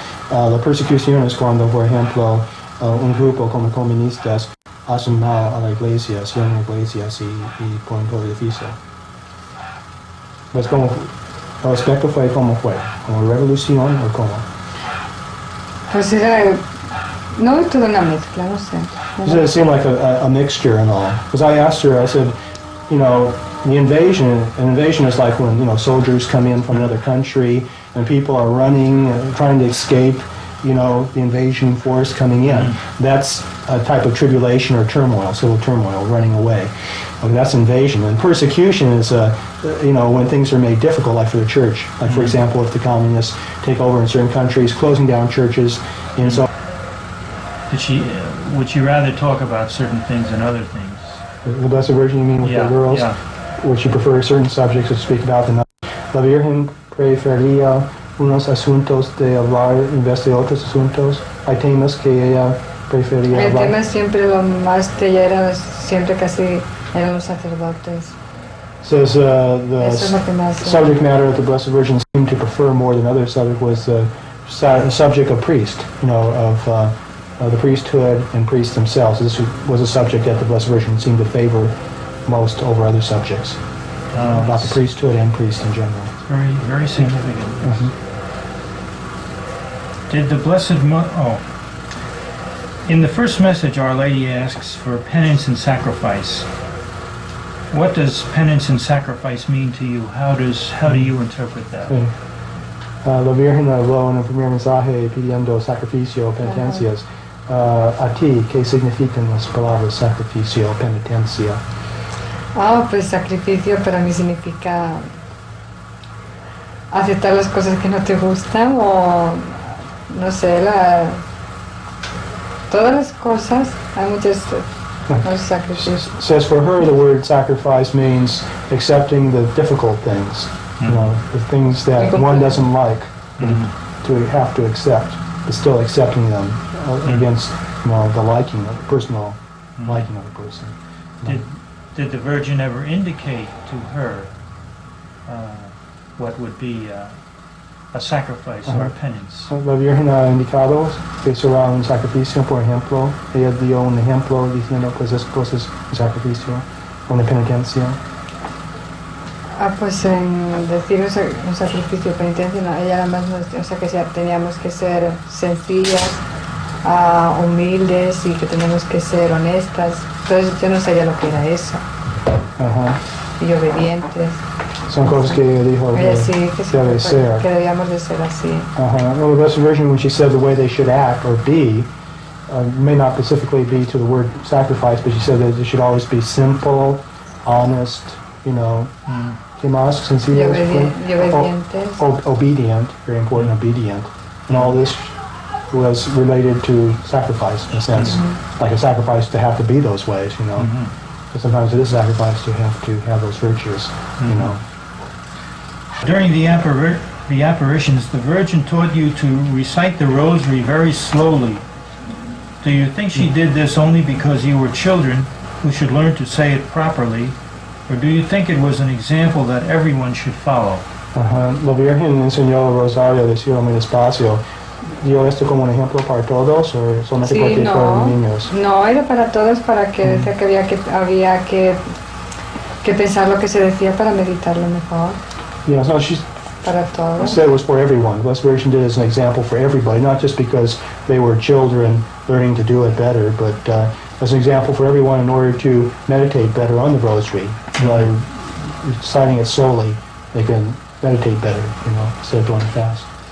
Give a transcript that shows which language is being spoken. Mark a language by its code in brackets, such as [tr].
[es] La persecución es cuando, por ejemplo, un grupo como comunistas hacen mal a la iglesia, cierran iglesias y ponen todo edificio. Pues como, el aspecto fue como fue, como revolución o como. Pues era, no toda una mezcla, no sé. [en] It seemed like a mixture and all. Because I asked her, I said, you know, an invasion is like when, you know, soldiers come in from another country and people are running, trying to escape, you know, the invasion force coming in. That's a type of tribulation or turmoil, civil turmoil, running away. Okay, that's invasion. And persecution is, you know, when things are made difficult, like for the church. Like, for example, if the communists take over in certain countries, closing down churches, and so. Would she rather talk about certain things than other things? The Blessed Virgin, you mean, with the girls? Yeah. Would she prefer certain subjects to speak about than others? [es] La Virgen prefería unos asuntos de hablar en vez de otros asuntos. Hay temas que ella prefería El hablar. tema siempre lo más de ella era, siempre casi eran los sacerdotes. [en] Says the subject matter of the Blessed Virgin seemed to prefer more than other subject was the subject of priest, you know, of the priesthood and priests themselves. This was a subject that the Blessed Virgin seemed to favor most over other subjects, about the priesthood and priests in general. Very, very significant. Did the Blessed in the first message, Our Lady asks for penance and sacrifice. What does penance and sacrifice mean to you? How do you interpret that? [es] La Virgen habló en el primer mensaje pidiendo sacrificio, penitencias. A ti, ¿qué significan las palabras sacrificio, penitencia? Pues sacrificio para mí significa aceptar las cosas que no te gustan o, no sé, todas las cosas, hay muchos sacrificios. [en] Says for her the word sacrifice means accepting the difficult things, you know, the things that one doesn't like, to have to accept, but still accepting them against, you know, the liking, the personal liking of the person. Did the Virgin ever indicate to her what would be a sacrifice or a penance? [es] La Virgen ha indicado que será un sacrificio, por ejemplo. Ella dio un ejemplo diciendo, pues, esas cosas, un sacrificio, una penitencia. Pues en decir un sacrificio, penitencia, no, ella nada más nos, o sea, que teníamos que ser sencillas, humildes y que tenemos que ser honestas. Entonces yo no sabía lo que era eso. Y obedientes. Son cosas que ella dijo que debe ser. Que debíamos de ser así. [en] Well, the Blessed Virgin, when she said the way they should act or be, may not specifically be to the word sacrifice, but she said that they should always be simple, honest, you know, [es] ¿qué más? Sencillas, y obedientes. [en] Obedient, very important, obedient. And all this was related to sacrifice, in a sense, like a sacrifice to have to be those ways, you know. But sometimes it is a sacrifice to have those virtues, you know. During the apparitions, the Virgin taught you to recite the rosary very slowly. Do you think she did this only because you were children who should learn to say it properly, or do you think it was an example that everyone should follow? [es] La Virgen enseñó el rosario a decirlo muy despacio. ¿Dio esto como un ejemplo para todos o solamente porque fueron niños? No, era para todos, para que decía que había que pensar lo que se decía para meditarlo mejor. [en] Yeah, so she [es] para todos. [en] Instead, it was for everyone. The Blessed Virgin did it as an example for everybody, not just because they were children learning to do it better, but as an example for everyone in order to meditate better on the Rosary. By reciting it solely, they can meditate better, instead of doing it fast.